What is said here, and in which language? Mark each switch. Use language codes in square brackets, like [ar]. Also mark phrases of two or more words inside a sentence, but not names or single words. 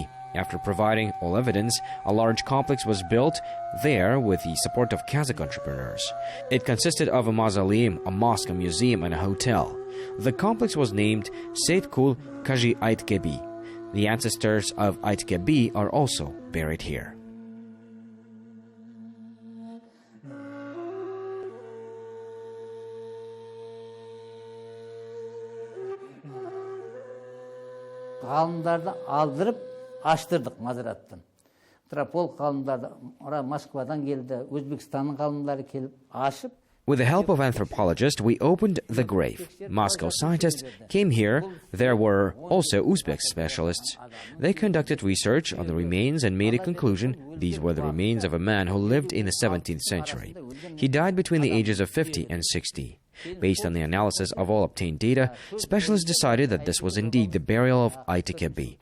[en] After providing all evidence, a large complex was built there with the support of Kazakh entrepreneurs. It consisted of a mausoleum, a mosque, a museum, and a hotel. The complex was named Seytkul Kaji Aiteke Bi. The ancestors of Aiteke Bi are also buried here. [kk] Ғалымдарды алдырып аштырдық мазараттан. Тропол ғалымдарды Москвадан келді, Өзбекстанның ғалымдары келіп ашып, [en] With the help of anthropologists, we opened the grave. Moscow scientists came here. There were also Uzbek specialists. They conducted research on the remains and made a conclusion. These were the remains of a man who lived in the 17th century. He died between the ages of 50 and 60. Based on the analysis of all obtained data, specialists decided that this was indeed the burial of Aiteke Bi.